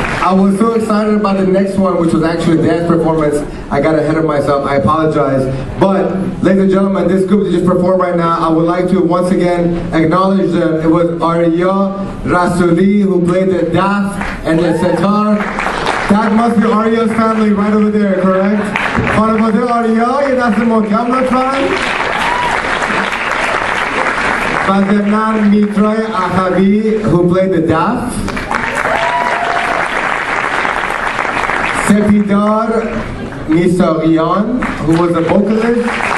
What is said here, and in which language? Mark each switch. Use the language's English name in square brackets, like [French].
[English] I was so excited about the next one, which was actually a dance performance. I got ahead of myself. I apologize. But, ladies and gentlemen, this group that just performed right now, I would like to once again acknowledge them. It was Arya Rasuli who played the daf and the sitar. That must be Arya's family right over there, correct? [Persian] خانواده آریا یه دست محکم لطفاً. و ضمناً میترای اخوی [English] who played the daf. سپیدار میساقیان who was the vocalist.